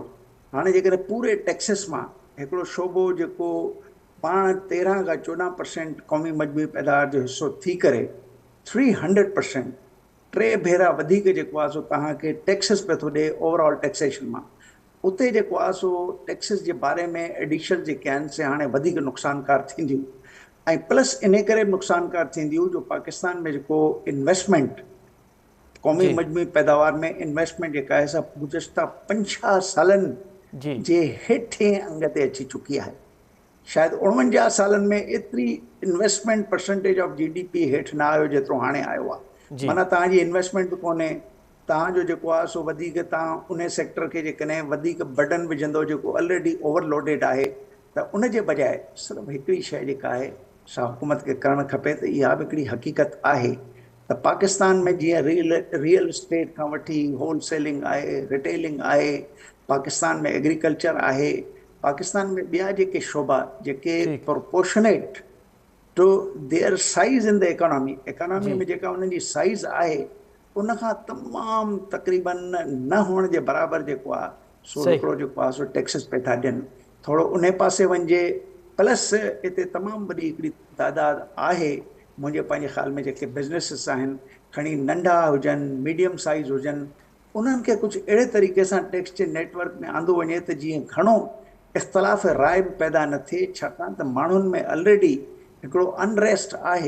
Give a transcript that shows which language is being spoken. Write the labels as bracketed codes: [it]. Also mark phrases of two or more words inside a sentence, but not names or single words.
[sd] हाणे जेकॾहिं पूरे टैक्सिस मां हिकिड़ो शोबो जेको पाण 13 खां 14% क़ौमी मजमूई पैदावार जो हिसो थी करे 300% 3 भेरा वधीक जेको आहे सो तव्हांखे टैक्सिस पियो थो ॾिए [en] overall taxation [sd] मां, उते जेको आहे सो टैक्सिस जे बारे में एडिशन जेके आहिनि से हाणे वधीक नुक़सानकार थींदियूं, ऐं प्लस इन करे नुक़सानकार थींदियूं जो पाकिस्तान में जेको इन्वेस्टमेंट क़ौमी जी मजमूई पैदावार में इन्वेस्टमेंट जेका आहे सा गुज़िश्ता 50 सालनि जी जे हेठें अंग ते अची चुकी आहे। शायदि 49 सालनि में एतिरी [en] investment percentage of GDP [sd] हेठि न आयो जेतिरो हाणे आयो आहे। जी माना तव्हांजी इन्वेस्टमेंट बि कोन्हे, तव्हांजो जेको आहे सो वधीक तव्हां उन सेक्टर खे जेकॾहिं वधीक बर्डन विझंदो जेको [en] already overloaded [sd] आहे, त उन जे बजाए सिर्फ़ु हिकिड़ी शइ जेका आहे सा हुकूमत खे करणु खपे त इहा बि हिकिड़ी हक़ीक़त आहे त पाकिस्तान में जीअं [en] real estate [sd] खां वठी होलसेलिंग आहे, रिटेलिंग आहे, पाकिस्तान में एग्रीकल्चर आहे, पाकिस्तान में ॿिया जेके शोबा जेके ठीक [en] proportionate to their size in the economy [sd] जी में जेका उन्हनि जी साइज़ आहे उनखां तमामु तक़रीबन न हुअण जे बराबरि जेको आहे सो सही हिकिड़ो जेको आहे सो टैक्सिस पिया था ॾियनि। थोरो उन पासे वञिजे, प्लस हिते तमामु वॾी हिकिड़ी तादाद आहे मुंहिंजे पंहिंजे ख़्याल में जेके बिज़नेसिस आहिनि, खणी नंढा हुजनि [en] medium size [sd] हुजनि, उन्हनि खे कुझु अहिड़े तरीक़े सां टैक्स जे नेटवर्क में आंदो वञे त जीअं घणो इख़्तिलाफ़ राय बि पैदा न थिए, छाकाणि त माण्हुनि में ऑलरेडी हिकिड़ो अनरेस्ट आहे।